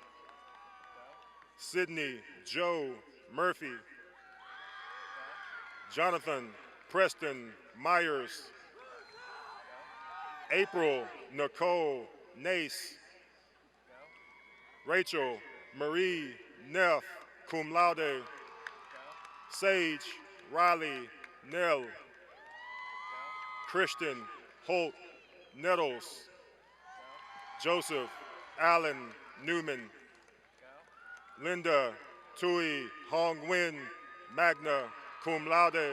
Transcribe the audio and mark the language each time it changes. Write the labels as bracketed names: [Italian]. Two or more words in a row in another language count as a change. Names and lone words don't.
[English] Sydney Joe Murphy. Jonathan Preston Myers. April Nicole Nace. Rachel Marie Neff, [Latin] cum laude. [English] Sage Riley Nell. Christian Holt Nettles. Joseph Allen Newman. Linda Tui Hong Nguyen, [Latin] magna cum laude.